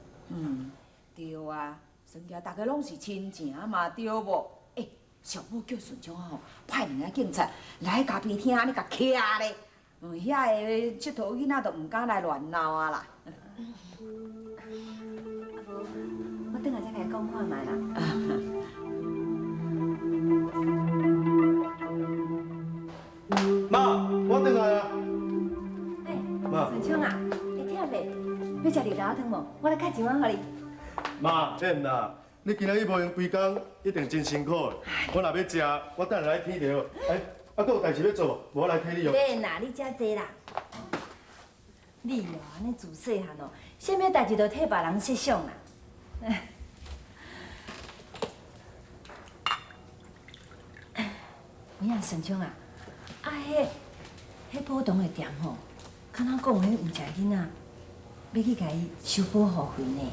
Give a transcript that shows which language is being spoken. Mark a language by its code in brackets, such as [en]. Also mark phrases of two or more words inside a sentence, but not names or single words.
[nan] 对啊，算起来大家拢是亲情嘛，对无？上好叫顺昌吼派两个警察来咖啡厅安尼甲徛咧，遐个佚佗囡仔都毋敢来乱闹啊啦。我等下再甲伊讲看卖啦。妈，我回来啊。妈，顺昌啊，会忝袂？要食绿豆汤无？我来开一碗互你。妈，免啦，你今日无用规工，一定真辛苦的。我若要食，我等下来添料。啊，佫有代志要做，无我来替你用。免啦，你遮济啦。你哦，安尼自细汉哦，啥物代志都替别人设想啦。你啊，顺昌啊，啊，迄普通的店吼，敢若讲迄有一个囡仔要去甲伊收保护费呢。